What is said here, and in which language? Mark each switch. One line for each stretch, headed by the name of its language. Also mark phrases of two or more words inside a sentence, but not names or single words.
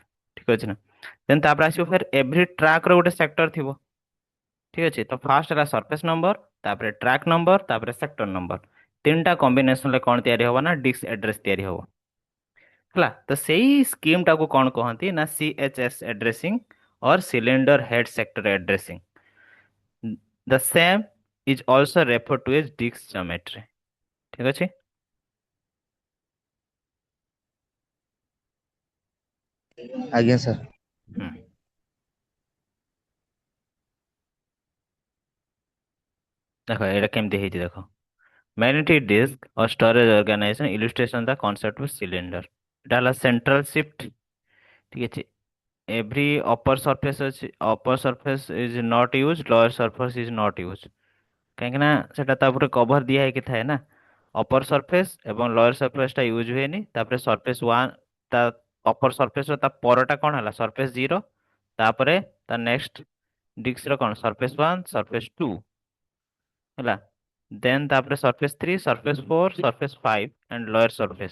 Odia: ଠିକ ଅଛି ନା, ଦେନ୍ ତାପରେ ଆସିବ ଫେର୍
English: every track
Odia: ଗୋଟେ ସେକ୍ଟର ଥିବ। ଠିକ ଅଛି, ତ ଫାର୍ଷ୍ଟ ହେଲା
English: surface number,
Odia: ତାପରେ
English: track number,
Odia: ତାପରେ
English: sector number.
Odia: ତିନିଟା କମ୍ବିନେସନରେ କ'ଣ ତିଆରି ହବ ନା,
English: disk address
Odia: ତିଆରି ହବ। ହେଲା, ତ ସେଇ ସ୍କିମ୍ଟାକୁ କ'ଣ କହନ୍ତି ନା,
English: CHS addressing or cylinder head sector addressing। The same is also referred to as disk geometry।
Odia: ଠିକ ଅଛି, ଆଜ୍ଞା ସାର୍। ହୁଁ। ଦେଖ ଏଇଟା କେମିତି ହେଇଛି, ଦେଖ,
English: magnetic disk or storage organization illustration the concept of cylinder।
Odia: ଏଟା ହେଲା
English: central shaft.
Odia: ଠିକ ଅଛି,
English: every upper surface
Odia: ଅଛି,
English: upper surface is not use, lower surface is not use.
Odia: କାହିଁକି ନା ସେଟା ତା ଉପରେ କଭର ଦିଆ ହେଇକି ଥାଏ ନା,
English: upper surface
Odia: ଏବଂ
English: lower surface
Odia: ୟୁଜ୍ ହୁଏନି। ତାପରେ ସରଫେସ୍ 1, ତା
English: upper surface
Odia: ତା ପରଟା କ'ଣ ହେଲା, ସରଫେସ୍ 0, ତାପରେ ତା
English: next disk
Odia: କ'ଣ,
English: surface 1 surface 2
Odia: ହେଲା, ଦେନ୍ ତାପରେ
English: surface 3 surface 4 surface 5 and lower surface.